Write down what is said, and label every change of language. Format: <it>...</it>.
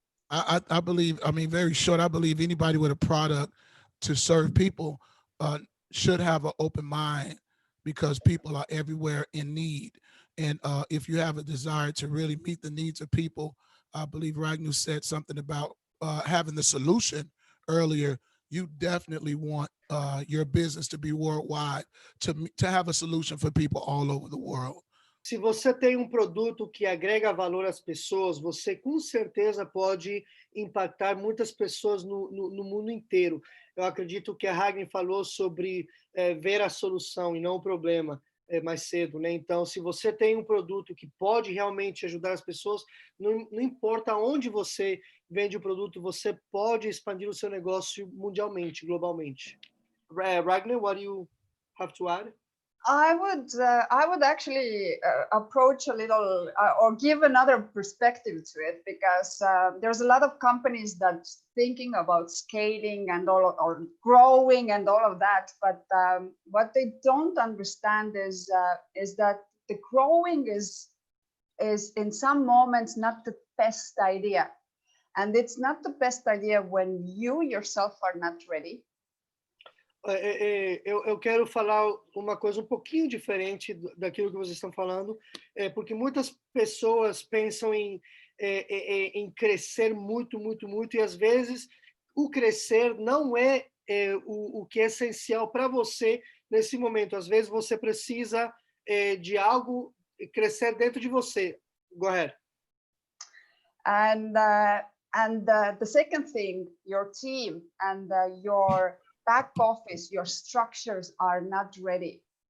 <en>I believe, I mean, very short, I believe anybody with a product to serve people should have an open mind, because people are everywhere in need. And if you have a desire to really meet the needs of people, I believe Ragnar said something about having the solution earlier. You definitely want your business to be worldwide, to have a solution for people all over the world.</en> <pt>Se você tem produto que agrega valor às pessoas, você com certeza pode impactar muitas pessoas no mundo inteiro. Eu acredito que a Ragnar falou sobre ver a solução e não o problema mais cedo, né? Então, se você tem produto que pode realmente ajudar as pessoas, não importa onde você vende o produto, você pode expandir o seu negócio mundialmente, globalmente.</pt> <en>Ragnar, what do you have to add? I would actually approach a little or give another perspective to it, because there's a lot of companies that thinking about scaling and or growing and all of that, but what they don't understand is that the growing is in some moments not the best idea, and it's not the best idea when you yourself are not ready.</en> <pt>Eu quero falar uma coisa um pouquinho diferente daquilo que vocês estão falando, porque muitas pessoas pensam em crescer muito, muito, muito, e às vezes o crescer não é o que é essencial para você nesse momento. Às vezes você precisa de algo crescer dentro de você.</pt> <en>Go ahead. And the second thing, your team and your back office, your structures are not ready.</en>